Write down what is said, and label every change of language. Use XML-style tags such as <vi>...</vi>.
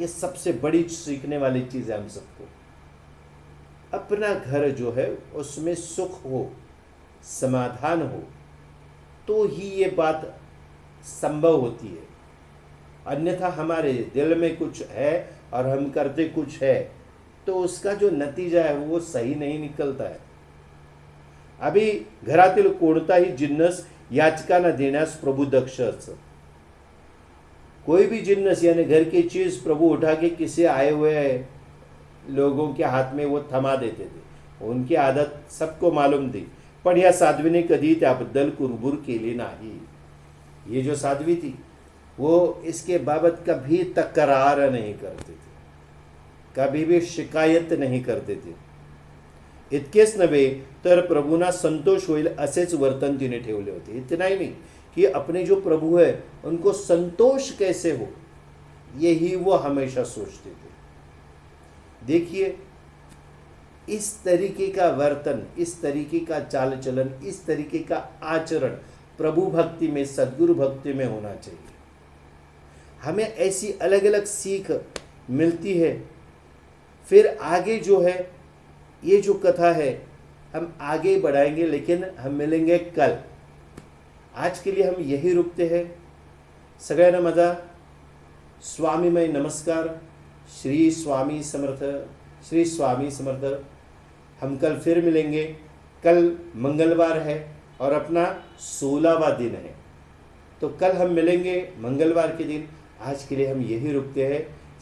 <hi>ये सबसे बड़ी सीखने वाली चीज है हम सबको। अपना घर जो है उसमें सुख हो, समाधान हो, तो ही ये बात संभव होती है। अन्यथा हमारे दिल में कुछ है और हम करते कुछ है, तो उसका जो नतीजा है वो सही नहीं निकलता है।</hi> <mr>अभी घरातील कोणताही जिन्नस याचिका न देण्यास प्रभु दक्ष असत।</mr> <hi>कोई भी जिन्नस यानी घर की चीज प्रभु उठा के किसी आए हुए लोगों के हाथ में वो थमा देते थे। उनकी आदत सबको मालूम थी,</hi> <mr>पण या साध्वीने कधी त्याबद्दल कुरबुर केली नाही।</mr> <hi>ये जो साध्वी थी वो इसके बाबत कभी तकरार नहीं करते थे, कभी भी शिकायत नहीं करते थे।</hi> <mr>इतकेच नव्हे तर प्रभूंना संतोष होईल असेच वर्तन तिने ठेवले होते।</mr> <hi>इतना ही नहीं कि अपने जो प्रभु है उनको संतोष कैसे हो, यही वो हमेशा सोचते थे। देखिए, इस तरीके का वर्तन, इस तरीके का चाल चलन, इस तरीके का आचरण प्रभु भक्ति में, सद्गुरु भक्ति में होना चाहिए। हमें ऐसी अलग अलग सीख मिलती है। फिर आगे जो है, ये जो कथा है हम आगे बढ़ाएंगे, लेकिन हम मिलेंगे कल। आज के लिए हम यही रुकते हैं।</hi> <mr>सगळ्यांना माझा स्वामीमय नमस्कार। श्री स्वामी समर्थ, श्री स्वामी समर्थ।</mr> <hi>हम कल फिर मिलेंगे। कल मंगलवार है और अपना 16वां दिन है, तो कल हम मिलेंगे मंगलवार के दिन। आज के लिए हम यही रुकते हैं।</hi>